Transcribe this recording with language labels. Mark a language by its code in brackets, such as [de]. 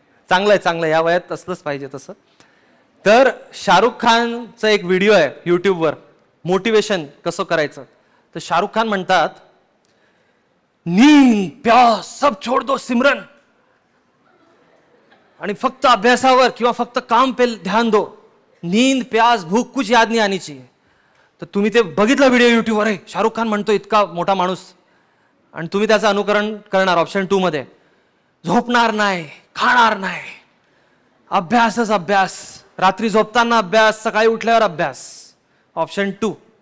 [mr] चांगलं आहे, या वयात असलंच पाहिजे तसं. तर शाहरुख खानचा एक व्हिडिओ आहे युट्यूबवर, मोटिवेशन कसं करायचं. तर शाहरुख खान म्हणतात, [hi] नींद प्यास सब छोड़ दो सिमरन, [mr] आणि फक्त अभ्यासावर किंवा फक्त [hi] काम पे ध्यान दो. नींद प्यास भूक कुछ याद नाही आनी चाहिए. [mr] तर तुम्ही ते बघितलं व्हिडिओ युट्यूबवर आहे, शाहरुख खान म्हणतो इतका मोठा माणूस, आणि तुम्ही त्याचं अनुकरण करणार. ऑप्शन 2 मध्ये झोपणार नाही, खाणार नाही, अभ्यासच अभ्यास, रात्री झोपताना अभ्यास, सकाळी उठल्यावर अभ्यास. ऑप्शन 2.